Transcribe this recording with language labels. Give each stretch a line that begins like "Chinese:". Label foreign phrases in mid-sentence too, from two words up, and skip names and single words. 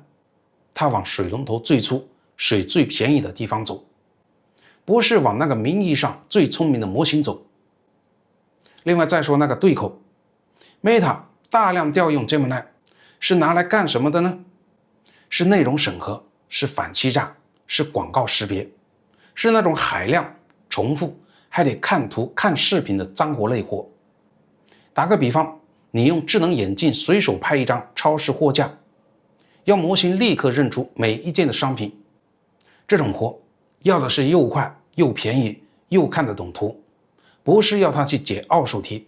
Chinese: 它往水龍頭最粗、水最便宜的地方走，不是往那個名義上最聰明的模型走。另外再說那個對口， Meta 大量調用 Gemini 是拿來幹什麼的呢？是內容審核，是反欺詐，是廣告識別，是那種海量、重複還得看圖看視頻的髒活累活。打個比方，你用智能眼鏡隨手拍一張超市貨架，要模型立刻認出每一件的商品，這種活要的是又快又便宜又看得懂圖，不是要他去解奧數題。